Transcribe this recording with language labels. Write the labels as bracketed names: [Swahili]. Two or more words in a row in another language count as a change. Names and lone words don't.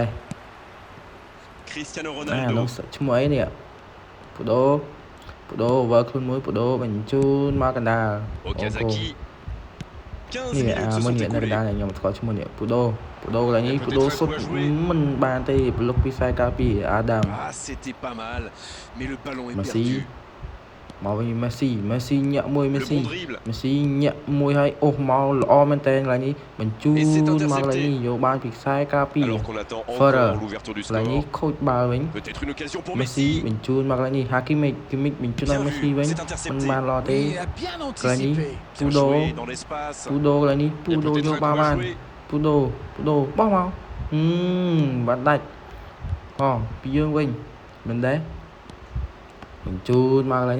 [Khmer] Cristiano Ronaldo ឈ្មោះអីនេះពូដូវើខ្លួនមួយពូដូបញ្ជូនមកកណ្ដាល Okazaki នេះមួយនេះនៅកណ្ដាលខ្ញុំស្គាល់ឈ្មោះនេះពូដូកន្លែងនេះពូដូសុតមិនបានទេប្លុកពីខ្សែការពារអាដាម [French] c'était pas mal mais le ballon est [Khmer] perdu មកវិញ Messi ញាក់មួយ Messi ញាក់មួយហើយអូសមកល្អមែនតើកន្លែងនេះ បញ្ជូនមកកន្លែងនេះយកបានពីខ្សែការពារ Ferrer កន្លែងនេះខូចបាល់វិញ Messi បញ្ជូនមកកន្លែងនេះ Hakimi បញ្ជូនឲ្យ Messi វិញមិនបានល្អទេកន្លែងនេះពូដូកន្លែងនេះពូដូយកបាល់បានពូដូបោះមកបានដាច់ពីយើងវិញមិនដែរបញ្ជូនមកកន្លែងនេះ